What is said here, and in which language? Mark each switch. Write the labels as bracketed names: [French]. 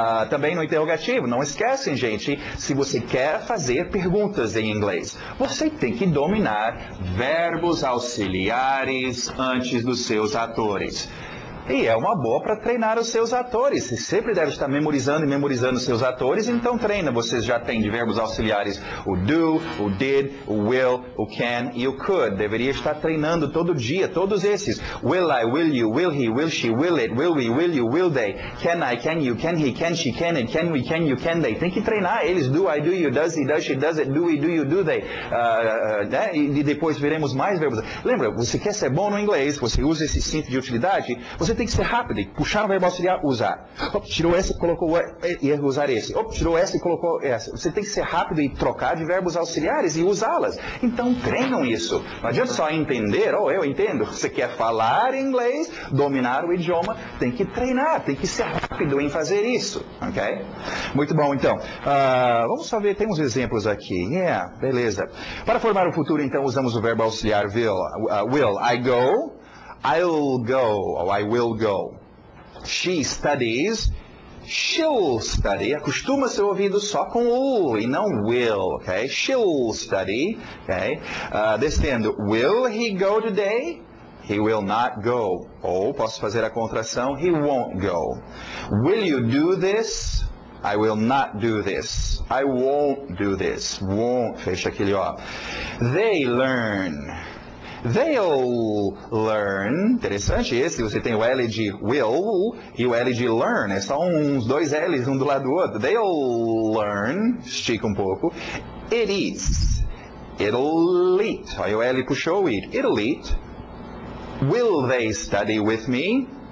[Portuguese] Também no interrogativo, não esquecem, gente, se você quer fazer perguntas em inglês, você tem que dominar verbos auxiliares antes dos seus atores. E é uma boa para treinar os seus atores. Você sempre deve estar memorizando os seus atores, então treina. Vocês já têm de verbos auxiliares o do, o did, o will, o can e o could. Deveria estar treinando todo dia, todos esses. [English] Will I, will you, will he, will she, will it, will we, will you, will they. Can I, can you, can he, can she, can it, can we, can you, can they. [Portuguese] Tem que treinar eles. [English] Do I, do you, does he, does she, does it, do we, do you, do they. [Portuguese] E depois veremos mais verbos. Lembra, você quer ser bom no inglês, você usa esse cinto de utilidade, você tem que ser rápido, e puxar o verbo auxiliar, usar. Tirou esse, colocou e usar esse. Tirou essa e colocou essa. Você tem que ser rápido e trocar de verbos auxiliares e usá-las. Então treinam isso. Não adianta só entender, eu entendo. Você quer falar inglês, dominar o idioma, tem que treinar, tem que ser rápido em fazer isso. Ok? Muito bom, então. Vamos só ver, temos exemplos aqui. Beleza. Para formar o futuro, então, usamos o verbo auxiliar will. [English] I go. I'll go, or I will go. She studies, she'll study. [Portuguese] Acostuma seu ouvido só com o e não will, ok? [English] She'll study, ok? Descendo, will he go today? He will not go. [Portuguese] Ou posso fazer a contração, [English] he won't go. Will you do this? I will not do this. I won't do this. Won't, [Portuguese] fecha aquele ó. [English] They learn. They'll learn. [Portuguese] Interessante esse, você tem o L de will e o L de learn. É só uns dois L's um do lado do outro. [English] They'll learn. [Portuguese] Estica um pouco. [English] It is. It'll eat. [Portuguese] Aí o L puxou o it. [English] It'll eat. Will they study with me?